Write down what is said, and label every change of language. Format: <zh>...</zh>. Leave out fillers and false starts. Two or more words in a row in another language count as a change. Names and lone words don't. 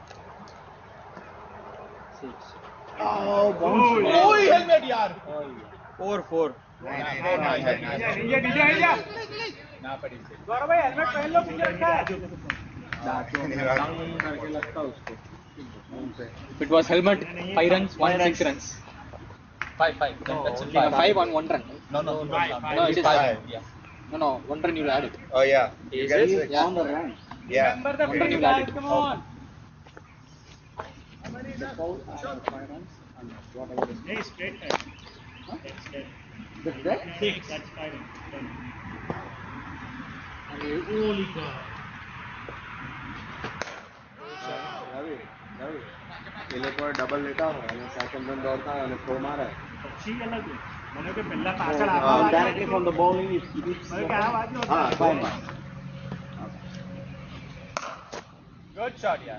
<en>Oh,</en> <hi>ओए हेलमेट यार</hi> <en>4.</en> <gu>ના પડી છે.</gu> <en>If it was helmet, 5 runs, 6 runs. 5, 5. Then that's Only 5 on 1 run. No. No, it is 5. Yeah. No, 1 run you will add it. Oh yeah. You get Is it? 6. Yeah. Yeah. 1 run you will add it. Hey, straight head. That's dead. That's firing. Holy God.</en> <gu>એ લોકો ડબલ લેતા હોય અને સેકન્ડ રન દોડતા હોય અને થ્રો મારે. પછી અલગ હોય. મને કે પહેલા પાછળ</gu> <en>Directly from the bowling, it hits.</en> <gu>મને કે આ વાગ્યો હતો. હા, ફાઇન.</gu> <en>Good shot, yeah.</en>